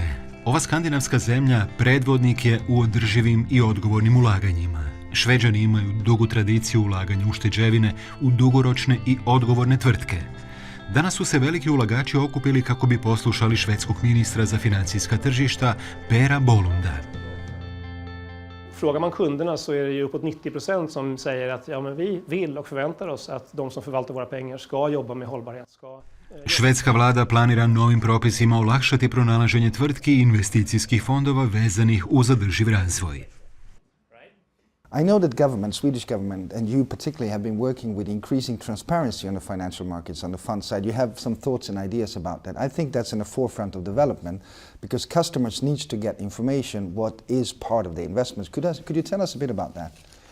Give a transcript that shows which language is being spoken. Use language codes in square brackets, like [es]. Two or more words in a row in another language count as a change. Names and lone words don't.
[hr] Ova skandinavska zemlja predvodnik je u održivim i odgovornim ulaganjima. Šveđani imaju dugu tradiciju ulaganja ušteđevine u dugoročne i odgovorne tvrtke. Danas su se veliki ulagači okupili kako bi poslušali švedskog ministra za financijska tržišta Pera Bolunda. [sv] Frågar man kunderna så är det ju uppåt 90% som säger att ja, men vi vill och förväntar oss att de som förvaltar våra pengar ska jobba med hållbarhet. [hr] Švedska vlada planira novim propisima olakšati pronalaženje tvrtki i investicijskih fondova vezanih uz održiv razvoj. [en] I know that government, Swedish government, and you particularly have been working with increasing transparency on the financial markets on the fund side. You have some thoughts and ideas about that. I think that's in the forefront of development because customers need to get information what is part of the investments. Could you tell us a bit about that?